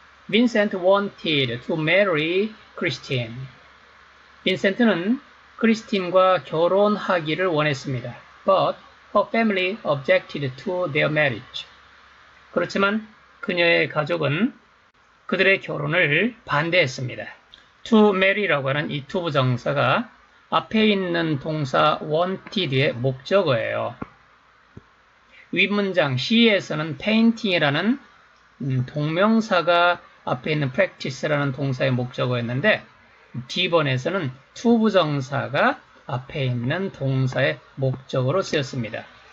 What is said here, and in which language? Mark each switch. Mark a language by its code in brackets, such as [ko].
[en] Vincent wanted to marry Christine. [ko] 빈센트는 크리스틴과 결혼하기를 원했습니다. [en] But her family objected to their marriage. [ko] 그렇지만 그녀의 가족은 그들의 결혼을 반대했습니다. To marry라고 하는 이 to 부정사가 앞에 있는 동사 wanted의 목적어예요. 윗문장 C에서는 painting이라는 동명사가 앞에 있는 practice라는 동사의 목적어였는데 D번에서는 to 부정사가 앞에 있는 동사의 목적어로 쓰였습니다.